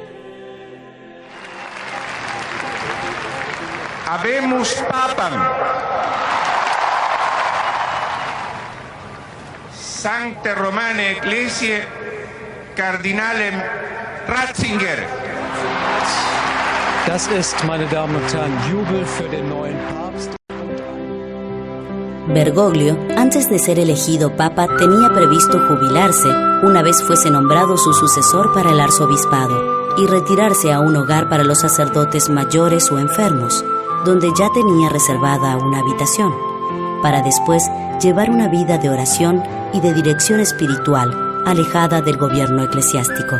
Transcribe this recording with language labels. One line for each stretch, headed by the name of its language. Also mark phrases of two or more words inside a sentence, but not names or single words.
Latin: Habemus Papam. Sancte Romane Ecclesiae Cardinalem Ratzinger.
German: Das ist, meine Damen und Herren, Jubel für den neuen Papst.
Spanish: Bergoglio, antes de ser elegido papa, tenía previsto jubilarse una vez fuese nombrado su sucesor para el arzobispado y retirarse a un hogar para los sacerdotes mayores o enfermos, donde ya tenía reservada una habitación, para después llevar una vida de oración y de dirección espiritual, alejada del gobierno eclesiástico.